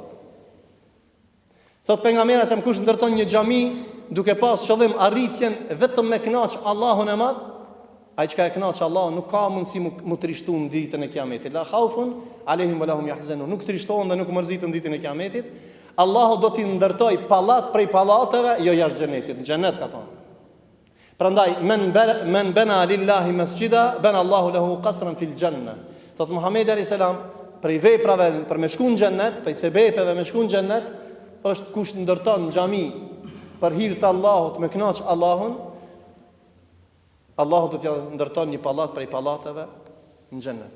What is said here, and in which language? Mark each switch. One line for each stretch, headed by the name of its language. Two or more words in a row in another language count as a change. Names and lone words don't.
Albanian: Thot pejgamberi sa kush ndërton një xhami duke pas qëllim arritjen vetëm me kënaq Allahun e Madh, ai çka e kënaq Allahun nuk ka mundësi mu trishtuar në ditën e Kiametit.
Arabic: لا خوف عليهم ولا هم يحزنون.
Albanian: Nuk trishtohen dhe nuk mërziten ditën e Kiametit. Allahu do t'i ndërtoj pallat prej pallateve, jo jashtë xhenetit, në xhenet ka thonë.
Arabic: Prandaj من بنى لله مسجدا بنى الله له قصرا في الجنة.
Albanian: Thot Muhamedi
Arabic: عليه السلام,
Albanian: prej veprave për me shku në xhenet, prej sebepeve me shku në xhenet, është kush ndërton xhami për hir të Allahut, me kënaq Allahun, Allahu do t'ja ndërton një pallat prej pallateve në xhenet.